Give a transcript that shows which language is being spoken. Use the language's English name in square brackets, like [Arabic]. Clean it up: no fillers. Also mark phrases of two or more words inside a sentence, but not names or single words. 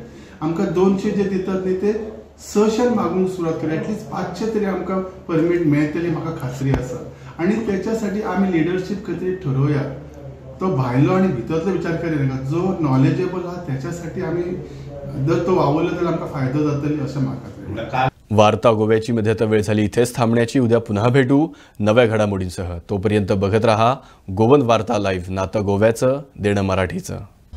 [Konkani] आमकां 200 जे दितात न्ही ते 600 मागूंक सुरवात करूया ॲटलिस्ट 500 तरी आमकां परमीट मेळटली म्हाका खात्री आसा. आनी त्याच्यासाठी आमी लिडरशीप खंय तरी ठरोवया. तो भायलो आनी भितरलो विचार करिनाका जो नॉलेजेबल आहा त्याच्यासाठी आमी जर तो वावरलो जाल्यार आमकां फायदो जातली अशें म्हाका. [Marathi] वार्ता गोव्याची मध्येत वेळ झाली इथेच थांबण्याची. उद्या पुन्हा भेटू नव्या घडामोडींसह. तोपर्यंत बघत रहा गोवन वार्ता लाईव्ह नातं गोव्याचं देणं मराठीचं.